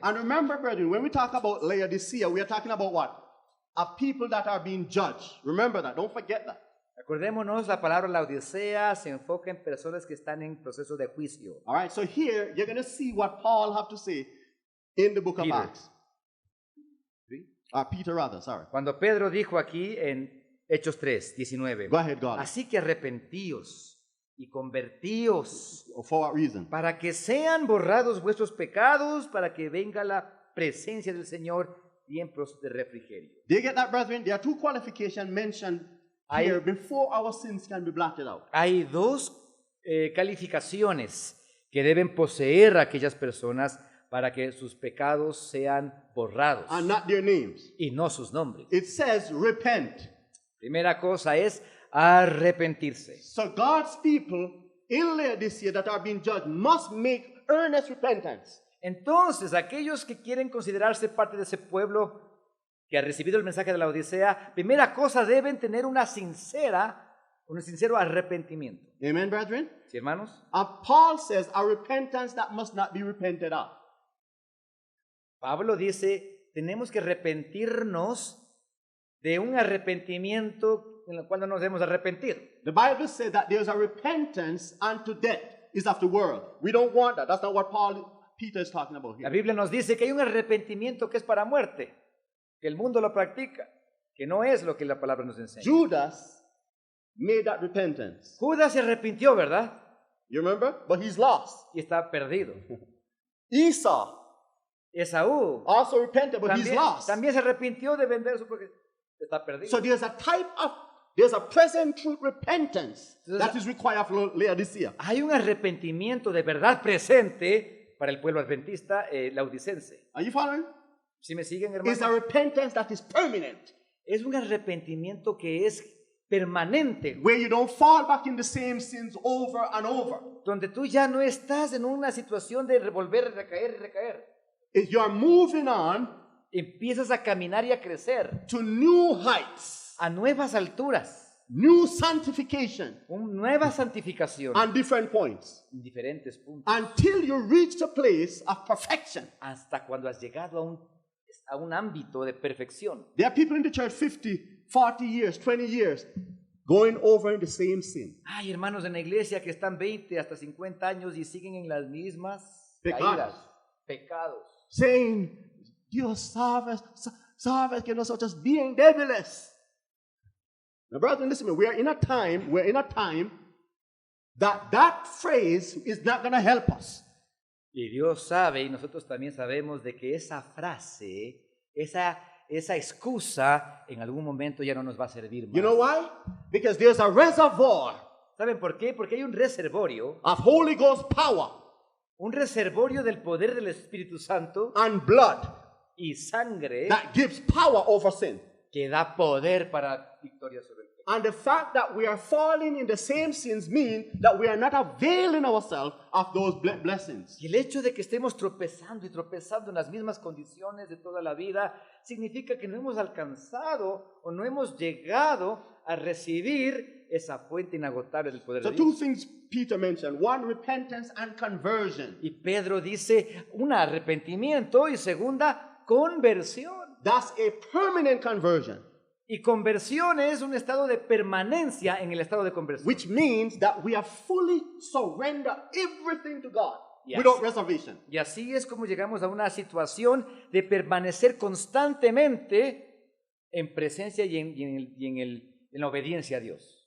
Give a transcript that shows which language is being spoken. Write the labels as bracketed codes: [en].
[en] And remember, brethren, when we talk about Laodicea, we are talking about what? A people that are being judged. Remember that. Don't forget that. [es] Acordémonos, la palabra Laodicea se enfoca en personas que están en proceso de juicio. [en] All right, so here you're going to see what Paul have to say in the book of Peter. Acts. Peter, rather, sorry. [es] Cuando Pedro dijo aquí en Hechos 3:19, [en] Go ahead, God. [es] así que arrepentíos y convertíos [en] For what reason? [es] para que sean borrados vuestros pecados, para que venga la presencia del Señor tiempos de refrigerio. [en] Do you get that, brethren? There are two qualifications mentioned here before our sins can be blotted out. [es] Hay dos calificaciones que deben poseer aquellas personas para que sus pecados sean borrados [en] And not their names. [es] y no sus nombres. [en] It says, repent. [es] Primera cosa es arrepentirse. [en] So God's people in Laodicea that are being judged must make earnest repentance. [es] Entonces, aquellos que quieren considerarse parte de ese pueblo que ha recibido el mensaje de la Odisea, primera cosa, deben tener un sincero arrepentimiento. [en] Amen, brethren? [es] ¿Sí, hermanos? [en] Paul says a repentance that must not be repented of. [es] Pablo dice, tenemos que arrepentirnos de un arrepentimiento en el cual no nos hemos arrepentido. [en] The Bible says that there's a repentance unto death is of the world. We don't want that. That's not what Peter is talking about [es] La [en] here. [es] Biblia nos dice que hay un arrepentimiento que es para muerte, que el mundo lo practica, que no es lo que la palabra nos enseña. [en] Judas made that repentance. [es] Judas se arrepintió, ¿verdad? [en] You remember? But he's lost. [es] Y está perdido. [en] Esau [es] Esaú [en] also repented, but he's lost. [es] también se arrepintió de vender su porque está perdido. [en] So there's a present truth repentance that is required for Laodicea. [es] Hay un arrepentimiento de verdad presente para el pueblo adventista laodicense. [en] Are you following? [es] ¿Sí me siguen, [en] It's a [es] hermanos? [en] repentance that is permanent, [es] Es un arrepentimiento que es permanente, [en] where you don't fall back in the same sins over and over. [es] donde tú ya no estás en una situación de volver a recaer y recaer. [en] If you're moving on [es] Empiezas a caminar y a crecer [en] to new heights, [es] a nuevas alturas, [en] new sanctification, [es] nueva santificación [en] and different points, [es] en diferentes puntos, [en] until you reach the place of perfection. [es] hasta cuando has llegado a un ámbito de perfección. [en] There are people in the church 50, 40 years, 20 years, going over in the same sin. [es] Hay hermanos en la iglesia que están 20 hasta 50 años y siguen en las mismas Pecados. caídas, pecados. [en] Saying, [es] Dios sabes que nosotros bien débiles. [en] Now, brethren, listen to me. We're in a time that phrase is not going to help us. [es] Y Dios sabe, y nosotros también sabemos, de que esa frase, esa excusa, en algún momento ya no nos va a servir más. [en] You know why? Because there's a reservoir [es] ¿Saben por qué? Porque hay un reservorio, [en] of Holy Ghost power [es] un reservorio del poder del Espíritu Santo [en] and blood [es] y sangre [en] that gives power over sin. [es] que da poder para victoria sobre el pecado. [en] And the fact that we are falling in the same sins mean that we are not availing ourselves of those blessings. [es] Y el hecho de que estemos tropezando y tropezando en las mismas condiciones de toda la vida significa que no hemos alcanzado o no hemos llegado a recibir esa fuente inagotable del poder [en] So [es] de [en] two [es] Dios. [en] things Peter mentioned. One, repentance and conversion. [es] Y Pedro dice, un arrepentimiento y segunda, conversión. [en] That's a permanent conversion, [es] Y conversión es un estado de permanencia en el estado de conversión. [en] which means that we are fully surrender everything to God Yes. without reservation. [es] Y así es como llegamos a una situación de permanecer constantemente en presencia y en la obediencia a Dios.